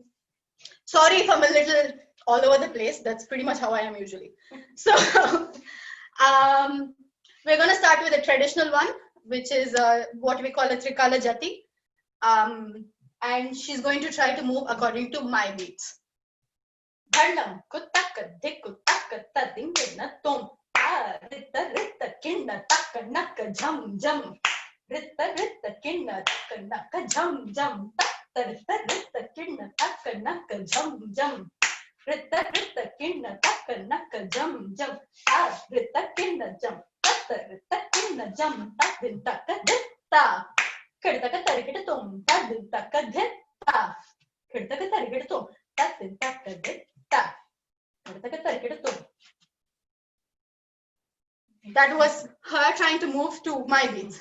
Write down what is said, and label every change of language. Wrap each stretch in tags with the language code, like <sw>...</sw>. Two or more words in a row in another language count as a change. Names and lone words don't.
<en>Sorry if I'm a little all over the place. That's pretty much how I am usually. So we're going to start with a traditional one, which is what we call a Trikala Jathi. And she's going to try to move according to my beats. Bhalam kutaka dikutaka tadingna tom rita rita kinna taka naka jam jam rita rita kinna taka naka jam jam rita rita kinna taka naka jam jam rita rita kinna taka naka jam jam rita kinna jam rita kinna jam tadin taka ditta kirtaka tarikita tom tadin taka ditta kirtaka tarikita tom tadin taka ditta. That was her trying to move to my beats.</en>